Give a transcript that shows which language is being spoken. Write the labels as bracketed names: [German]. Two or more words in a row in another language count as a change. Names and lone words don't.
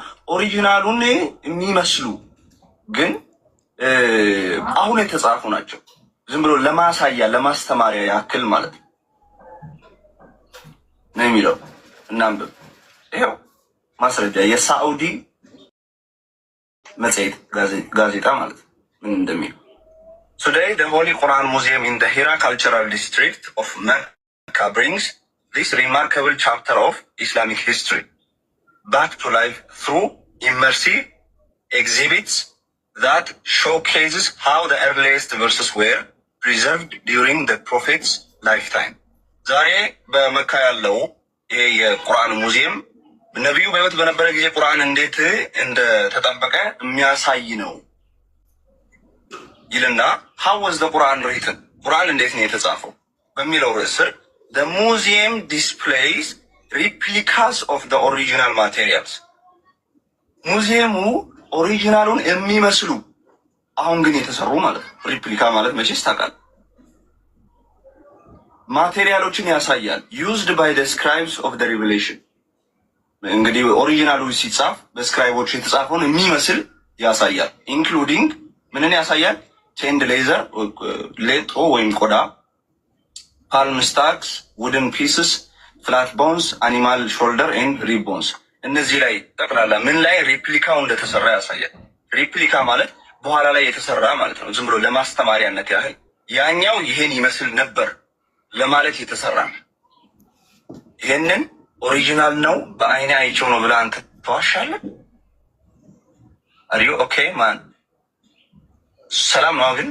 [Amharic] ኦሪጂናሉን የሚመስሉ ግን አሁን የተጻፉ ናቸው። ዝም ብሎ ለማሳያ ለማስተማሪያ ያክል ማለት ነው የሚለው። እናንብብ። ይኸው ማስረጃ የሳዑዲ መጽሔት ጋዜጣ ማለት ምን እንደሚለው [English] Today, the Holy Quran Museum in the Hira Cultural District of Mecca brings this remarkable chapter of Islamic history back to life through immersive exhibits that showcases how the earliest verses were preserved during the Prophet's lifetime. [Amharic] ዛሬ በመካ ያለው ይሄ የቁርአን ሙዚየም ነቢዩ በሕይወት በነበረ ጊዜ ቁርአን እንዴት እንደተጠበቀ የሚያሳይ ነው ይልና [English] how was the Quran written [Amharic] ቁርአን እንዴት ነው የተጻፈው በሚለው ርዕስ ስር [English] the museum displays replicas of the original materials [Amharic] ሙዚየሙ ኦሪጂናሉን የሚመስሉ አሁን ግን የተሰሩ ማለት ነው። ሪፕሊካ ማለት መቼስ ታውቃለህ ማቴሪያሎችን ያሳያል [English] used by the scribes of the revelation [Amharic] እንግዲህ ኦሪጂናሉ ሲጻፍ በስክራይቦች የተጻፈውን የሚመስል ያሳያል including ምንን [English] ያሳያል chained laser [Amharic] ሌጦ ወይም ቆዳ [English] palm stacks wooden pieces flat bones animal shoulder and rib bones [Amharic] እነዚህ ላይ ጠቅላላ ምን ላይ ሪፕሊካው እንደተሰራ ያሳያል ሪፕሊካ ማለት በኋላ ላይ የተሰራ ማለት ነው ዝም ብሎ ለማስተማሪያነት ያህል ያኛው ይሄን ይመስል ነበር ለማለት የተሰራ ይሄንን ኦሪጂናል ነው በአይኔ አይቼው ነው ብለህ አንተ ተዋሻለህ አሪዮ ኦኬ ማን ሰላም ነው ግን